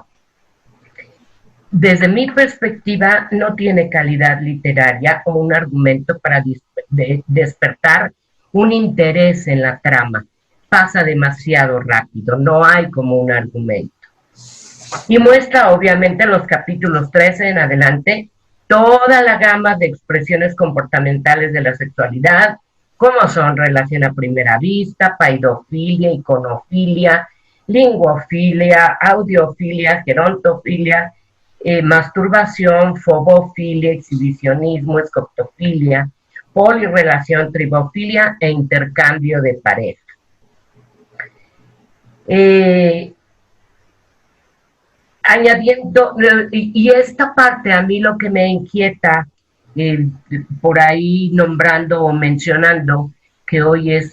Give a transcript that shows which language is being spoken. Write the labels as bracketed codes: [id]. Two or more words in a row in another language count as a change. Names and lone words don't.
[es] Desde mi perspectiva, no tiene calidad literaria o un argumento para despertar un interés en la trama. Pasa demasiado rápido, no hay como un argumento. Y muestra, obviamente, en los capítulos 13 en adelante, toda la gama de expresiones comportamentales de la sexualidad, como son relación a primera vista, paidofilia, iconofilia, linguofilia, audiofilia, gerontofilia, masturbación, fobofilia, exhibicionismo, escoptofilia, polirrelación, tribofilia e intercambio de pareja. Añadiendo, y esta parte a mí lo que me inquieta, por ahí nombrando o mencionando que hoy es